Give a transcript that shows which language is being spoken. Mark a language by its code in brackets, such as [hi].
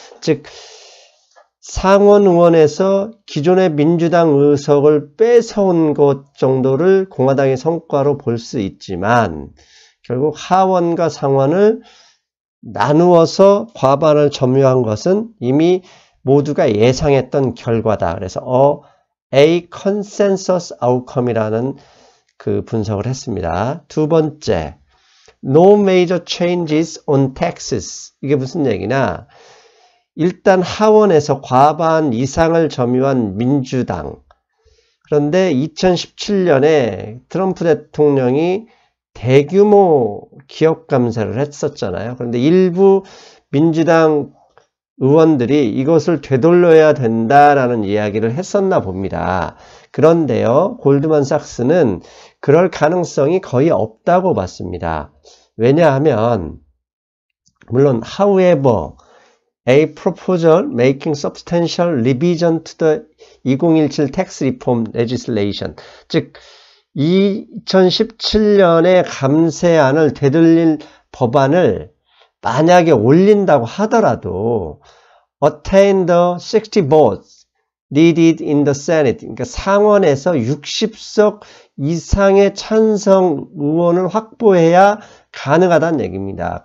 [ko] 즉 상원 의원에서 기존의 민주당 의석을 뺏어온 것 정도를 공화당의 성과로 볼 수 있지만, 결국 하원과 상원을 나누어서 과반을 점유한 것은 이미 모두가 예상했던 결과다. 그래서 [en] A consensus outcome [ko] 이라는 그 분석을 했습니다. 두 번째, [en] No major changes on taxes. [ko] 이게 무슨 얘기냐? 일단 하원에서 과반 이상을 점유한 민주당. 그런데 2017년에 트럼프 대통령이 대규모 기업 감사를 했었잖아요. 그런데 일부 민주당 의원들이 이것을 되돌려야 된다라는 이야기를 했었나 봅니다. 그런데요, 골드만삭스는 그럴 가능성이 거의 없다고 봤습니다. 왜냐하면 물론 [en] however A proposal making substantial revision to the 2017 Tax Reform Legislation, [ko] 즉 2017년의 감세안을 되돌릴 법안을 만약에 올린다고 하더라도 [en] attain the 60 votes needed in the Senate, [ko] 그러니까 상원에서 60석 이상의 찬성 의원을 확보해야 가능하다는 얘기입니다.